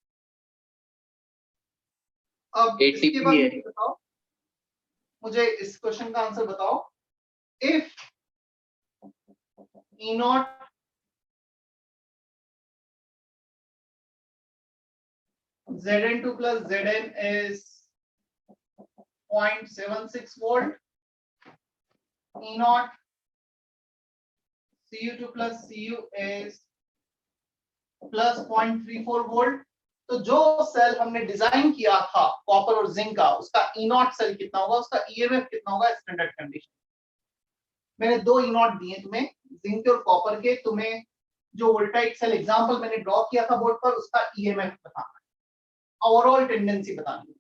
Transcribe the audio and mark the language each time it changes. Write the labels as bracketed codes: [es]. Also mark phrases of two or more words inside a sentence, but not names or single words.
[hi] अब इसके बाद मुझे बताओ, मुझे इस क्वेश्चन का आंसर बताओ, [en] if E naught Zn2 plus Zn is 0.76 volt, E naught Cu2 plus Cu is plus 0.34 volt. [hi] तो जो सेल हमने डिजाइन किया था कॉपर और जिंक का, उसका [en] E naught cell [hi] कितना होगा, उसका EMF कितना होगा [en] standard condition? [hi] मैंने दो [en] E naught [hi] दिए तुम्हें, जिंक और कॉपर के। तुम्हें जो [en] voltaic cell example [hi] मैंने ड्रॉ किया था बोर्ड पर, उसका EMF बताना है, [en] overall tendency [hi] बतानी है।